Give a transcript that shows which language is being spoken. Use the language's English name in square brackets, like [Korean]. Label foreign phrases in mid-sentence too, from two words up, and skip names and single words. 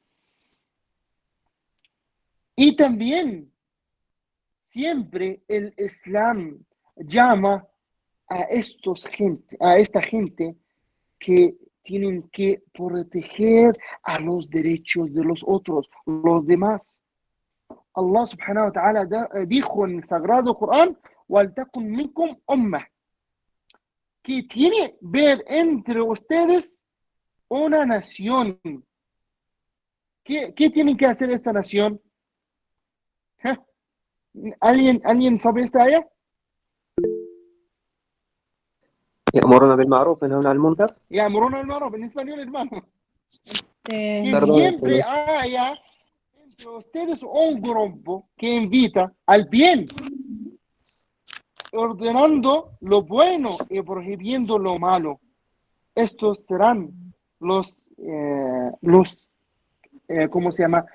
[Spanish] Y también, siempre el Islam llama a esta gente que tienen que proteger a los derechos de los otros, los demás. [Arabic] الله سبحانه وتعالى [Spanish] dijo en el Sagrado Corán, [Arabic] وَلْتَكُنْ مِنْكُمْ أُمَّةٌ, [Spanish] que tiene ver entre ustedes una nación. ¿Qué tiene que hacer esta nación? ¿Eh? ¿Alguien sabe esta área? [Arabic] يأمرون بالمعروف وينهون عن المنكر. يأمرون بالمعروف [Spanish] en español, hermano. Que Perdón, siempre haya entre ustedes un grupo que invita al bien, ordenando lo bueno y prohibiendo lo malo. Estos serán ¿cómo se llama?